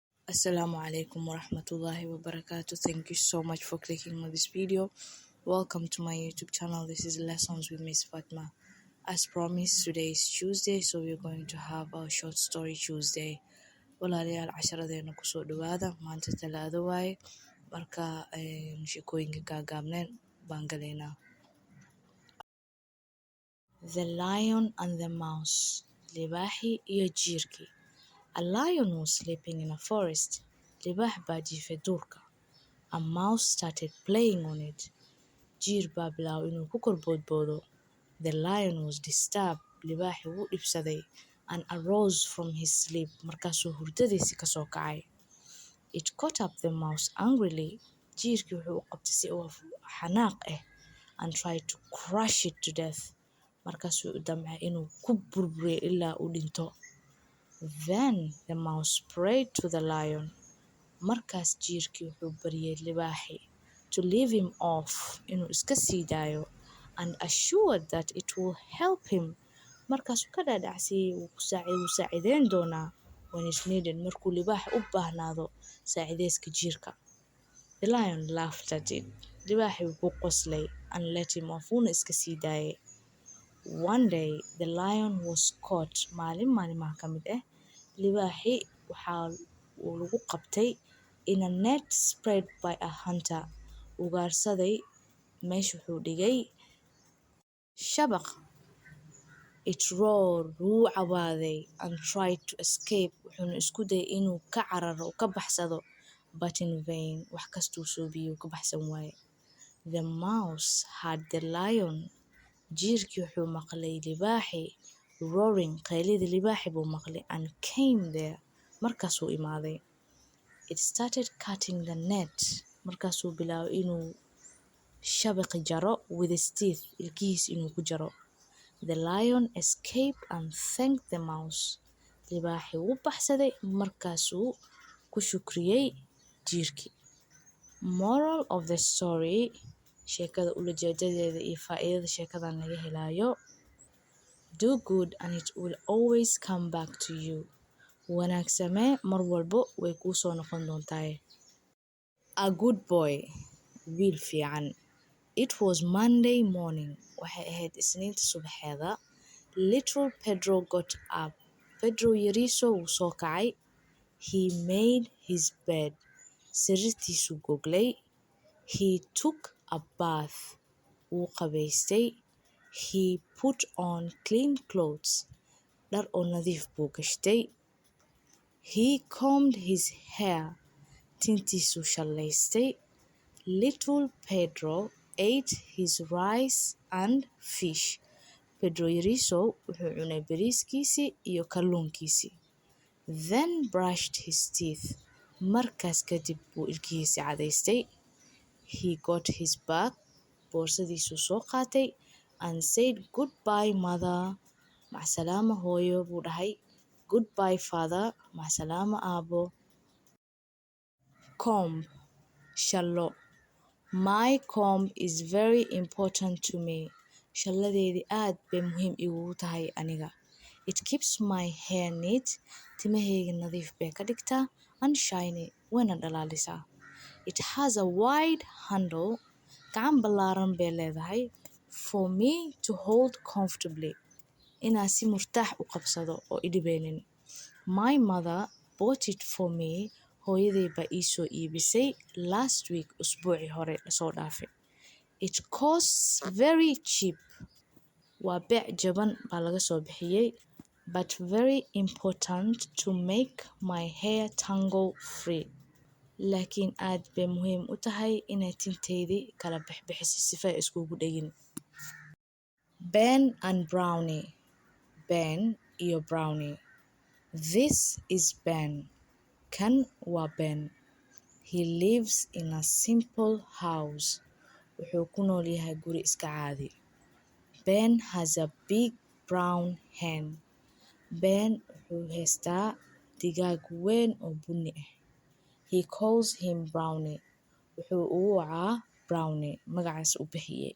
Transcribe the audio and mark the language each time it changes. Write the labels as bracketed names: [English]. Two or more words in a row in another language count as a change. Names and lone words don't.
[Arabic] السلام عليكم ورحمة الله وبركاته. [English] Thank you so much for clicking on this video. Welcome to my YouTube channel. This is Lessons with Miss Fatma. As promised, today is Tuesday, so we're going to have our short story Tuesday. [Somali] Walaalayaal casharadeena kusoo dhawaada. Maanta talaado waaye. Marka sheekooyinka gaagaabneen baan galaynaa. [English] The Lion and the Mouse. [Somali] Libaaxii iyo jiirkii. [English] A lion was sleeping in a forest. [Somali] Libaax baa jiifay duurka. [English] A mouse started playing on it. [Somali] Jiir baa bilaabay inuu ku kor boodboodo. [English] The lion was disturbed. [Somali] Libaaxii wuu dhibsaday [English] and arose from his sleep. [Somali] Markaasuu hurdadiisii ka soo kacay. [English] It caught up the mouse angrily. [Somali] Jiirkii wuxuu u qabtay si uu xanaaq ah [English] and tried to crush it to death. [Somali] Markaasuu u damcay inuu ku burburiyo ilaa uu dhinto. [English] Then the mouse prayed to the lion. [Somali] Markaas jiirkii wuxuu baryay libaaxii [English] to leave him off, [Somali] inuu iska sii daayo, [English] and assured that it will help him. [Somali] Markaasuu ka dhaadhacsiyey wuu saacideyn doonaa [English] when it's needed, [Somali] markuu libaax u baahnaado saacideyska jiirka. [English] The lion laughed at it. [Somali] Libaaxii wuu qoslay [English] and let him off, [Somali] wuuna iska sii daayay. [English] One day the lion was caught. [Somali] Maalimaha ka mid ah libaaxii waxaa uu lagu qabtay [English] in a net spread by a hunter. [Somali] Ugaarsaday meesha wuxuu dhigay shabaq. [English] It roared, [Somali] wuu cawaaday, [English] and tried to escape. [Somali] Wuxuuna isku dayay inuu ka cararo oo ka baxsado, [English] but in vain. [Somali] Wax kastuu suubiyey ka baxsan waaye. [English] The mouse heard the lion. [Somali] Jiirkii wuxuu maqlay libaaxii roaring, qaylida libaaxii buu maqlay, [English] and came there. [Somali] Markaasuu imaaday. [English] It started cutting the net. [Somali] Markaasuu bilaabay inuu shabaqi jaro [English] with his teeth, [Somali] ilkihiis inuu ku jaro. [English] The lion escaped and thanked the mouse. [Somali] Libaaxii wuu baxsaday, markaasuu ku shukriyey jiirkii. [English] Moral of the story, [Somali] sheekada ulajeedadeeda iyo faa'iidada sheekadan laga helayo. [English] Do good and it will always come back to you. [Somali] Wanaag samee, mar walbo way kuu soo noqon doontaa. [English] A good boy. [Somali] Wiil fiican. [English] It was Monday morning. [Somali] Waxay ahayd Isniinta subaxeeda. [English] Little Pedro got up. [Somali] Pedro yariiso wuu soo kacay. [English] He made his bed. [Somali] Sariirtiisuu goglay. [English] He took a bath. [Somali] Wuu qabaystay. [English] He put on clean clothes. [Somali] Dhar oo nadiif buu gashtay. [English] He combed his hair. [Somali] Tintiisuu shallaystay. [English] Little Pedro ate his rice and fish. [Somali] Pedro yariiso wuxuu cunay bariiskiisii iyo kalluunkiisii. [English] Then brushed his teeth. [Somali] Markaas kadib buu ilkihiisii cadaystay. [English] He got his bag. [Somali] Boorsadiisuu soo qaatay [English] and said goodbye mother. [Somali] Macasalaama hooyo buu dhahay. [English] Goodbye father. [Somali] Macasalaama aabo. [English] Comb. Shallo. My comb is very important to me. [Somali] Shalladeedii aad bay muhiim iigu tahay aniga. [English] It keeps my hair neat. [Somali] Timahayga nadiif bay ka dhigtaa [English] and shiny. [Somali] Wayna dhalaalisaa. [English] It has a wide handle. [Somali] Gacan ballaaran bay leedahay. [English] For me to hold comfortably. [Somali] Inaan si murtaax u qabsado oo idhibeynin. [English] My mother bought it for me. [Somali] Hooyaday baa ii soo iibisay [English] last week, [Somali] usbuucii hore lasoo dhaafay. [English] It costs very cheap. [Somali] Waa beec jaban baa laga soo bixiyey, [English] but very important to make my hair tangle free. [Somali] Laakiin aad bay muhiim u tahay inay tinteydii kala bixbixiso sifa ay iskugu dhegin. [English] Ben and Brownie. Ben iyo Brownie. This is Ben. [Somali] Kan waa Ben. [English] He lives in a simple house. [Somali] Wuxuu ku nool yahay guri iska caadi. [English] Ben has a big brown hen. [Somali] Ben wuxuu haystaa digaag weyn oo bunni ah. [English] He calls him Brownie. [Somali] Wuxuu ugu wacaa Brownie, magacaas u bixiyey.